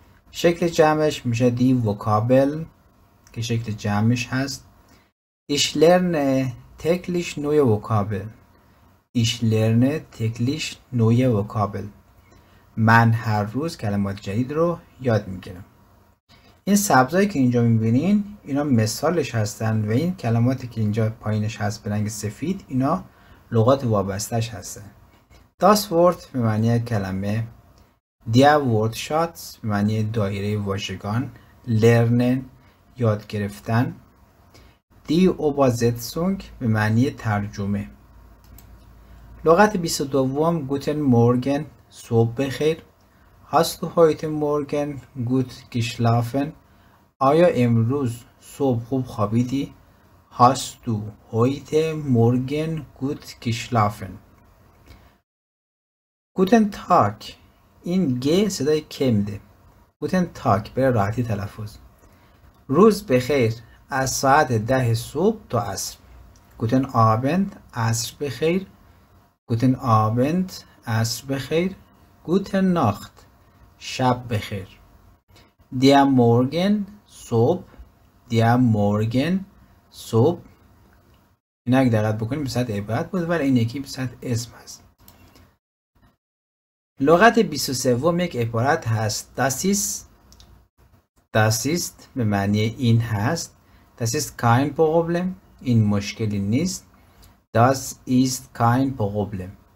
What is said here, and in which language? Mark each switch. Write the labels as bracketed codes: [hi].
[fa] شکل جمعش میشه دی وکابل که شکل جمعش هست. [de] Ich lerne täglich neue Vokabeln. Ich lerne täglich neue Vokabeln. [fa] من هر روز کلمات جدید رو یاد میگیرم. این سبزایی که اینجا میبینین اینا مثالش هستن و این کلماتی که اینجا پایینش هست به رنگ سفید اینا لغات وابستش هستن. Das Wort به معنی کلمه، Der Wortschatz به معنی دایره واژگان، Lernen یاد گرفتن، Die Übersetzung به معنی ترجمه. لغت 22 [de] Guten Morgen [fa] صبح بخیر. [de] Hast du heute Morgen gut geschlafen؟ [fa] آیا امروز صبح خوب خوابیدی؟ [de] Hast du heute Morgen gut geschlafen؟ Guten Tag، [fa] این گ صدای ک میده. [de] Guten Tag [fa] برای راحتی تلفظ. روز بخیر از ساعت 10 صبح تا عصر. Guten Abend عصر بخیر. Guten Abend عصر بخیر. Gute Nacht شب بخیر. Der Morgen صبح. Der Morgen صبح. اینا اگه دقت بکنیم به صورت عبارت بود ولی این یکی به صورت اسم هست. لغت 23 یک عبارت هست. Das ist به معنی این هست. [de] Das ist kein Problem. [fa] این مشکلی نیست. [de] Das ist kein Problem.